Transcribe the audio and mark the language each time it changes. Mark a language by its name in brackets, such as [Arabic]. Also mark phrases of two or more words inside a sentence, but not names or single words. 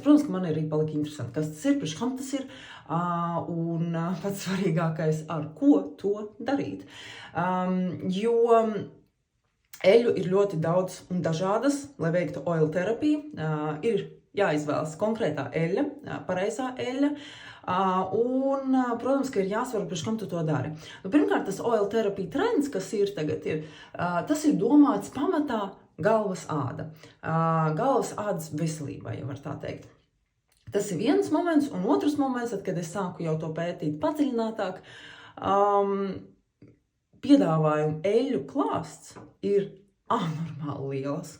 [Latvian] Protams, ka man arī palika interesanti, kas tas ir, priekš kam tas ir, un pats svarīgākais, ar ko to darīt. Jo eļu ir ļoti daudz un dažādas, lai veiktu [English] oil therapy, [Latvian] ir jāizvēlas konkrētā eļa, pareizā eļa, un, protams, ka ir jāsver, priekš kam tu to dari. Pirmkārt, tas [English] oil therapy [Latvian] trends, kas ir tagad, tas ir domāts pamatā galvas āda. Galvas ādas veselībai, ja var tā teikt. Tas ir viens moments, un otrs moments, kad es sāku jau to pētīt padziļinātāk, piedāvājumu eļu klāsts ir anormāli lielas.